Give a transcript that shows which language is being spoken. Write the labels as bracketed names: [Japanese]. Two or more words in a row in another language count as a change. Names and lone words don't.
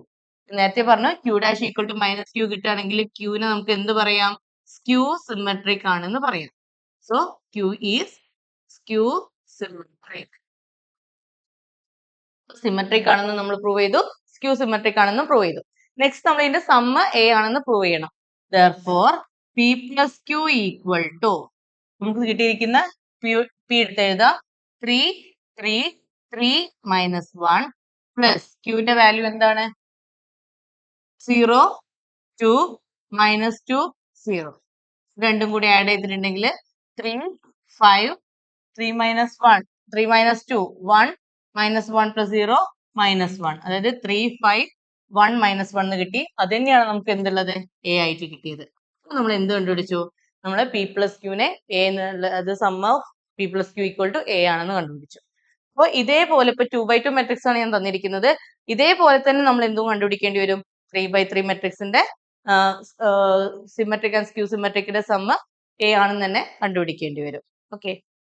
[Malayalam] നേരത്തെ പറഞ്ഞു [English] q dash equal to -q [Malayalam] കിട്ടുകയാണെങ്കിൽ ക്യൂവിനെ നമുക്ക് എന്ത് പറയാം? [English] skew symmetric [Malayalam] ആണെന്ന് പറയാം. [English] so q is skew symmetric [Malayalam] ആണെന്ന് നമ്മൾ പ്രൂവ് ചെയ്തു, [English] skew symmetric [Malayalam] ആണെന്ന് പ്രൂവ് ചെയ്തു. നെക്സ്റ്റ് നമ്മൾ ഇതിന്റെ സമ്മ് എ ആണെന്ന് പ്രൂവ് ചെയ്യണം. [English] therefore p plus q equal to [Malayalam] നമുക്ക് കിട്ടിയിരിക്കുന്ന p എടുത്ത് എഴുതാം [English] 3 3 3 minus 1 plus q [Malayalam] ന്റെ വാല്യൂ എന്താണ് [English] 0 2 minus 2 0. [Malayalam] രണ്ടും കൂടി ആഡ് ചെയ്തിട്ടുണ്ടെങ്കിൽ 3 5 3 [English] minus 1 3 minus 2 1 minus 1 plus 0 minus 1. [Malayalam] അതായത് 3 5 1 minus 1 എന്ന് കിട്ടി. അത് തന്നെയാണ് നമുക്ക് എന്തുള്ളത് a ആയിട്ട് കിട്ടിയത്. നമ്മൾ എന്ത് കണ്ടുപിടിച്ചു? നമ്മൾ [English] p plus q [Malayalam] നെ a എന്നുള്ളത് [English] sum of p plus q equal to a [Malayalam] ആണെന്ന് കണ്ടുപിടിച്ചു. അപ്പോൾ ഇതേപോലെ ഇപ്പൊ 2x2 മെട്രിക്സ് ആണ് ഞാൻ തന്നിരിക്കുന്നത്. ഇതേപോലെ തന്നെ നമ്മൾ എന്തും കണ്ടുപിടിക്കേണ്ടി വരും. 3x3 മെട്രിക്സിന്റെ [English] symmetric and skew [Malayalam] സിമെട്രിക്കിന്റെ സമ്മ് a ആണെന്ന് തന്നെ കണ്ടുപിടിക്കേണ്ടി വരും. ഓക്കെ.